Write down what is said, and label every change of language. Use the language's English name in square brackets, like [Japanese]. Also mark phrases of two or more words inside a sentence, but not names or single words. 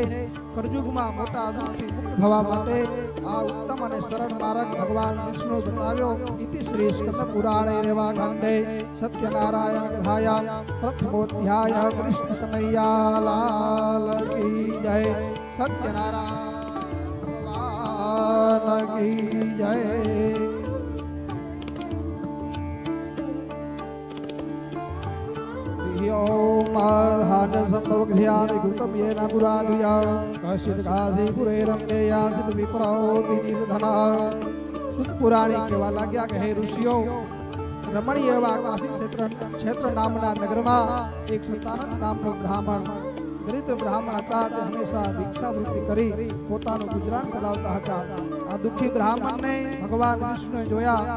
[Gujarati] કળયુગમાં મોટા દુઃખથી મુક્ત થવા માટે આ ઉત્તમ અને સરળ માર્ગ ભગવાન વિષ્ણુ બતાવ્યો. [Sanskrit] ઇતિ શ્રી સ્કંદ પુરાણે રેવા ખંડે સત્યનારાયણ કથાયા પ્રથમોધ્યાય. [Hindi] कृष्ण कन्हैया लाल की जय. सत्यनारायण की जय. [Sanskrit] ोमाधान संभवघ्यानि कृतं येन पुराधिया कश्चित् काशीपुरे रम्येयासित विप्रो विनिधनः. [Gujarati] સુત પુરાણી કહેવા લાગ્યા કે હે ઋષિઓ, રમણીય એવા કાશી ક્ષેત્ર નામના નગરમાં એક સંતાનંદ નામનો બ્રાહ્મણ, દરિદ્ર બ્રાહ્મણ હતા. તે હંમેશા ભિક્ષાવૃત્તિ કરી પોતાનું ગુજરાન ચલાવતા હતા. આ દુઃખી બ્રાહ્મણને ભગવાન વિષ્ણુએ જોયા.